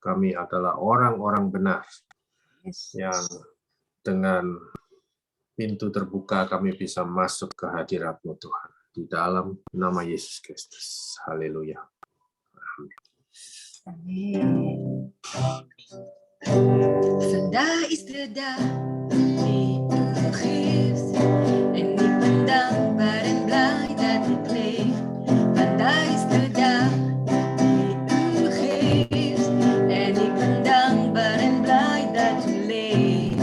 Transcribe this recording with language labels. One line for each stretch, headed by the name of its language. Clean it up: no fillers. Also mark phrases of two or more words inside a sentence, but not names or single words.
Indonesian: Kami adalah orang-orang benar. Yang dengan pintu terbuka kami bisa masuk ke hadirat-Mu, Tuhan. Di dalam nama Yesus Kristus. Haleluya. Amin.
Dutch: Vandaag is de dag die u geeft. En ik ben dankbaar en blij dat ik leef. Vandaag is de dag die u geeft. En ik ben dankbaar en blij dat u leeft.